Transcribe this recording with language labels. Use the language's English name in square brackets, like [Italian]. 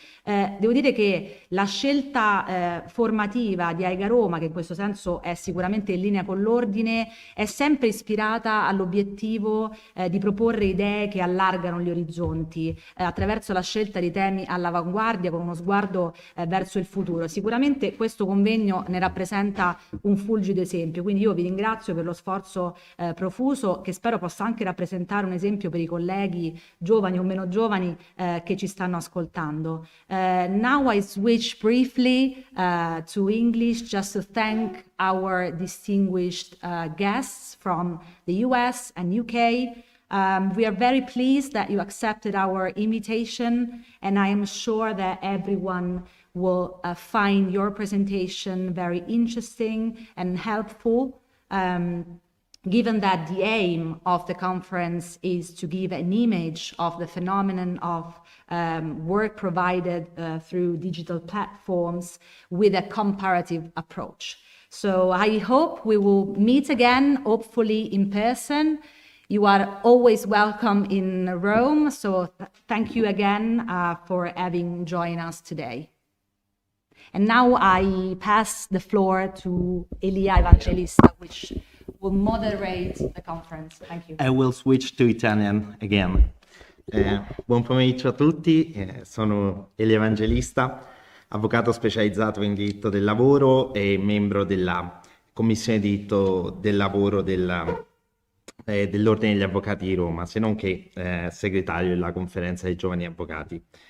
[Italian] Devo dire che la scelta formativa di AIGA Roma, che in questo senso è sicuramente in linea con l'Ordine, è sempre ispirata all'obiettivo di proporre idee che allargano gli orizzonti attraverso la scelta di temi all'avanguardia con uno sguardo verso il futuro. Sicuramente questo convegno ne rappresenta un fulgido esempio, quindi io vi ringrazio per lo sforzo profuso, che spero possa anche rappresentare un esempio per i colleghi giovani o meno giovani che ci stanno ascoltando. [English] Now I switch briefly to English just to thank our distinguished guests from the US and UK. We are very pleased that you accepted our invitation, and I am sure that everyone will find your presentation very interesting and helpful. Given that the aim of the conference is to give an image of the phenomenon of work provided through digital platforms with a comparative approach. So I hope we will meet again, hopefully in person. You are always welcome in Rome, so thank you again for having joined us today. And now I pass the floor to Elia Evangelista, which will moderate the conference. Thank you. I will switch to Italian again. [Italian] Buon pomeriggio a tutti, sono Elio Evangelista, avvocato specializzato in diritto del lavoro e membro della Commissione di diritto del lavoro dell'Ordine degli Avvocati di Roma, se non che segretario della Conferenza dei Giovani Avvocati.